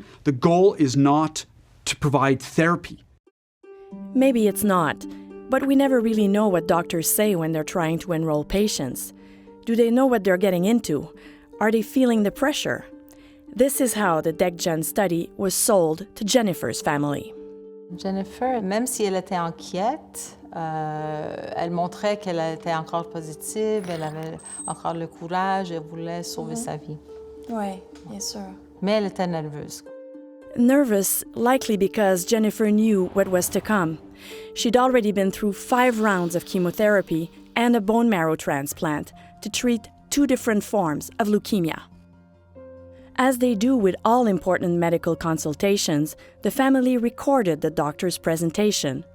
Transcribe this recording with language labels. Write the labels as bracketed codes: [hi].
[en] The goal is not to provide therapy. Maybe it's not, but we never really know what doctors say when they're trying to enroll patients. Do they know what they're getting into? Are they feeling the pressure? This is how the DECGEN study was sold to Jennifer's family. [fr] Jennifer, même si elle était inquiète, elle montrait qu'elle était encore positive, elle avait encore le courage, elle voulait sauver sa vie. Oui, bien sûr. Mais elle était nerveuse. [en] Nervous, likely because Jennifer knew what was to come. She'd already been through 5 rounds of chemotherapy and a bone marrow transplant to treat 2 different forms of leukemia. As they do with all important medical consultations, the family recorded the doctor's presentation.